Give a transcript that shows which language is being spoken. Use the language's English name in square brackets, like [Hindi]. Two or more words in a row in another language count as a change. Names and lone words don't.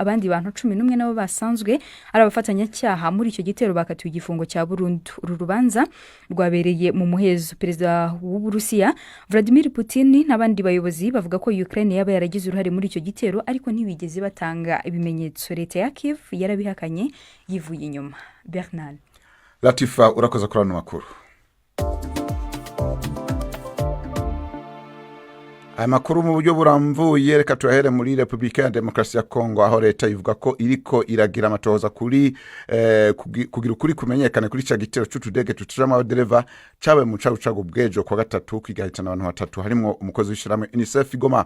[Kinyarwanda] Abandi bantu 11 nabo basanzwe ari abafatanyacyaha muri icyo gitero bakatiwe igifungo cya burundu. Uru rubanza rwabereye mu muhezo. Perezida w'Uburusiya Vladimir Putin n'abandi bayobozi bavuga ko Ukraine yaba yaragize uruhare muri icyo gitero ariko ntibigeze batanga ibimenyetso. Leta ya Kiev yarabihakanye yivuye inyuma. Bernard [Rundi] Latifa urakoze kuri ano makuru. Aya makuru mu buryo buramvuye reka tuyahere muri Republika ya Demokarasi ya Kongo aho leta ivuga ko iriko iragira amatohoza kuri kugira ukuri kumenyekane kuri cya gitero c'utudege tutujamo abadereva cabe mu cagucagu bwejo kwa gatatu kwigahitana abantu batatu harimo umukozi w'ishiramwe UNICEF Goma.